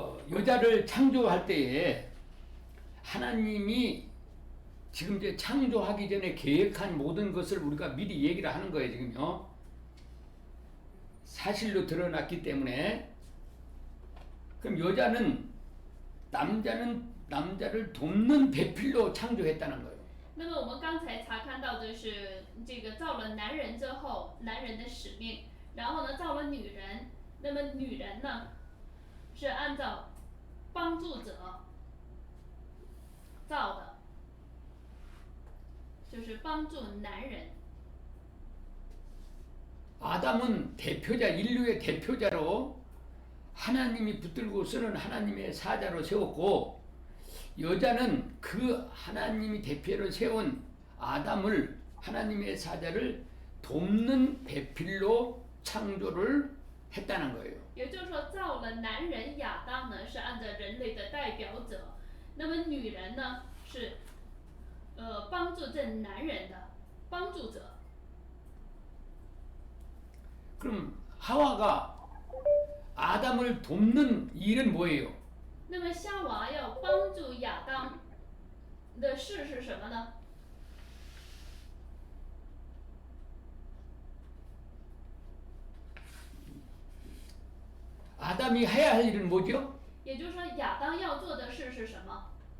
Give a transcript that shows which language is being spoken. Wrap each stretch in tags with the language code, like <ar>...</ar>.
<ko>여자를 창조할 때에 하나님이 지금 이제 창조하기 전에 계획한 모든 것을 우리가 미리 얘기를 하는 거예요, 지금요. 사실로 드러났기 때문에. 그럼 여자는 남자를 돕는 배필로 창조했다는 거예요.</ko> <zh>那么我们刚才查看到就是这个造了男人之后，男人的使命，然后呢造了女人，那么女人呢是按照帮助者造的，就是帮助男人。</zh> <ko>아담은 대표자, 인류의 대표자로 하나님이 붙들고 쓰는 하나님의 사자로 세웠고, 여자는 그 하나님이 대표로 세운 아담을, 하나님의 사자를 돕는 배필로 창조를 했다는 거예요.</ko> <zh>也就是说，造了男人亚当呢是按照人类的代表者，那么女人呢是帮助这男人的帮助者。</zh> <ko>그럼 하와가 아담을 돕는 일은 뭐예요?</ko> <zh>那么夏娃要帮助亚当的事是什么呢？</zh> <ko>아담이 해야 할 일은 뭐죠?</ko> <zh>也就是说，亚当要做的事是什么？</zh>